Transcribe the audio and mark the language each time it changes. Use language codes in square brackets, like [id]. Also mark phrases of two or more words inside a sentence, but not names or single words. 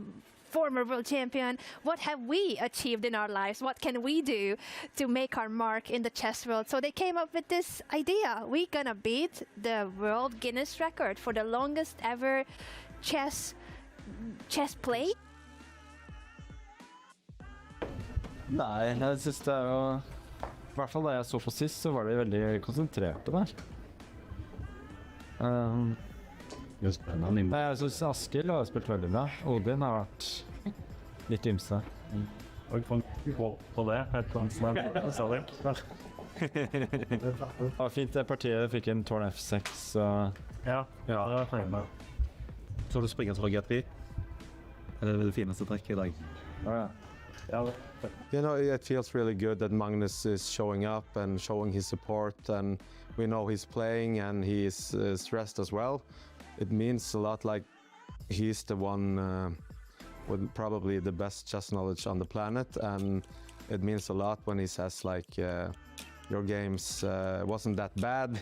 [en] Former world champion. What have we achieved in our lives? What can we do to make our mark in the chess world? So they came up with this idea. We're gonna beat the world Guinness record for the longest ever chess play. [no] Nei, jeg synes det er I hvert fall da jeg så på sist, så var de veldig konsentrerte der. Nei, jeg synes Askild har spilt veldig bra. Odin har vært litt ymse. Og få på det, Det var fint det partiet, fikk en tårn F6. Så... Ja, det var feil. Så du springer fra G3? Det det fineste trekket I dag. [en] It feels really good that Magnus is showing up and showing his support, and we know he's playing and he is stressed as well. It means a lot, like he's the one with probably the best chess knowledge on the planet, and it means a lot when he says like your games wasn't that bad.